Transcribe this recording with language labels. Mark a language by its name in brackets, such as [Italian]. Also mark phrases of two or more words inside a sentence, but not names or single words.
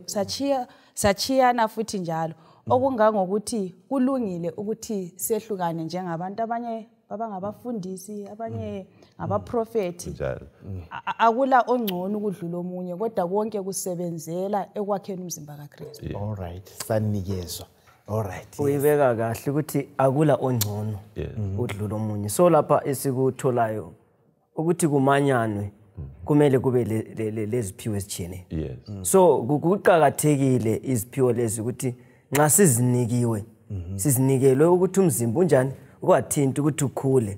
[North Ndebele] Sachiyana futhi njalo. Okungangokuthi kulungile ukuthi sehlukane njengabantu abanye abangabafundisi, abanye abaprofeti. Akula ongcono ukudlula omunye kodwa konke kusebenzela ekwakheni umzimba kaKhristu. [English] All right. Sanikezwa. All right. [North Ndebele] Uyibeka kahle ukuthi akula ongcono udlula omunye. So lapha esikutholayo ukuthi kumanyanwe kumele kube leziphiwo ezithene. So kuqhakathekile iziphiwo lezi ukuthi nxa sizinikiwe sizinikelwe ukuthi umzimba unjani kwathinta ukuthi ukhule.